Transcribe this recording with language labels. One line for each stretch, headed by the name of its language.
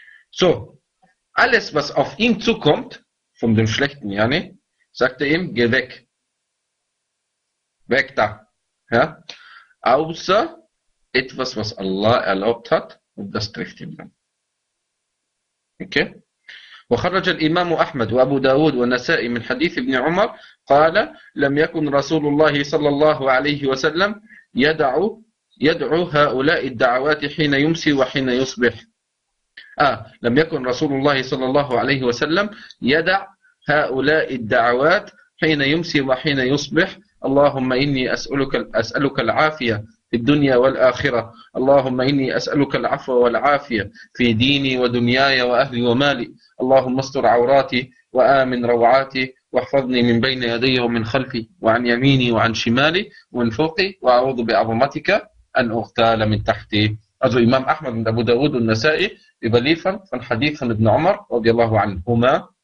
German: So, alles, was auf ihn zukommt, von dem Schlechten, yani, sagt er ihm, geh weg. Weg da. Ja? Außer etwas, was Allah erlaubt hat, und das trifft ihn dann. Okay?
Arabic: وخرج الإمام أحمد وأبو داود والنسائي من حديث ابن عمر قال لم يكن رسول الله صلى الله عليه وسلم يدعو هؤلاء الدعوات حين يمسي وحين يصبح. لم يكن رسول الله صلى الله عليه وسلم يدع هؤلاء الدعوات حين يمسي وحين يصبح. اللهم إني أسألك العافية في الدنيا والآخرة. اللهم إني أسألك العفو والعافية في ديني ودنياي وأهلي ومالي. اللهم استر عوراتي وآمن روعاتي واحفظني من بين يدي ومن خلفي وعن يميني وعن شمالي ومن فوقي وأعوذ بعظمتك أن أغتال من تحتي.
German: Also Imam Ahmad und Abu Dawud und Nasa'i überliefern von Hadith von Ibn Umar radiallahu anhuma.